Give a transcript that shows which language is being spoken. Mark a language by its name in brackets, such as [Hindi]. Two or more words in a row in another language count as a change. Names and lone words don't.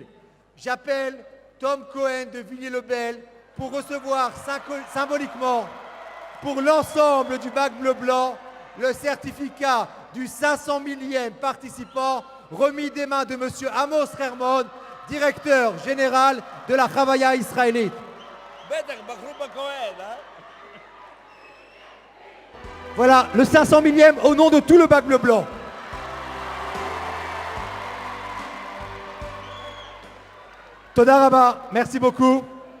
[French] J'appelle Tom Cohen de Villiers-le-Bel pour recevoir symboliquement pour l'ensemble du bac bleu-blanc le certificat du 500 millième participant remis des mains de M. Amos Hermon, directeur général de la Chavaya israélite. [Hebrew] בטח, בחרו בכהן, אה? [French] Voilà, le 500 millième au nom de tout le bac bleu-blanc. [Hebrew] תודה רבה, [French] merci beaucoup.